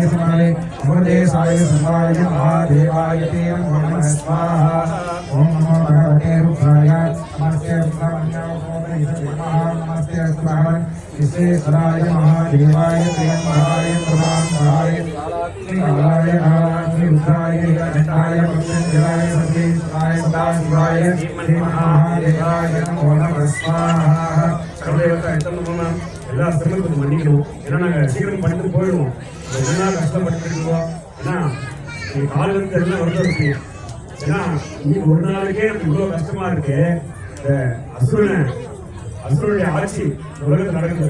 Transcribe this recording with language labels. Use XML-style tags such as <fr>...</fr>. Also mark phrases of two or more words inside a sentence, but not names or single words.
<sa>समाय अमृतेशाय सर्वाय महादेवाय ते नमः स्वाहा ओम नमो भगवते रुद्राय नमस्ते रुद्राय नमस्ते अस्महान् विश्वेश्वराय महादेवाय ते महाय प्रभावाय कालाय कालाग्नि रुद्राय नीलकण्ठाय मृत्युंजयाय सर्वेश्वराय सदाशिवाय ते महादेवाय नमो नमः स्वाहा</sa> <ta>எல்லா சிரமத்தையும் கொஞ்சம் மன்னிக்கணும். ஏன்னா நாங்கள் சீக்கிரம் பண்ணிட்டு போயிடுவோம். என்ன கஷ்டப்பட்டு இருக்கோம். ஏன்னா காலிலிருந்து எல்லாம் வருது இருக்கு. ஏன்னா இன்னைக்கு ஒரு நாளைக்கே நமக்கு இவ்வளோ கஷ்டமா இருக்கு. இந்த அசுரனுடைய ஆட்சி உலகத்தில் நடக்குது.</ta>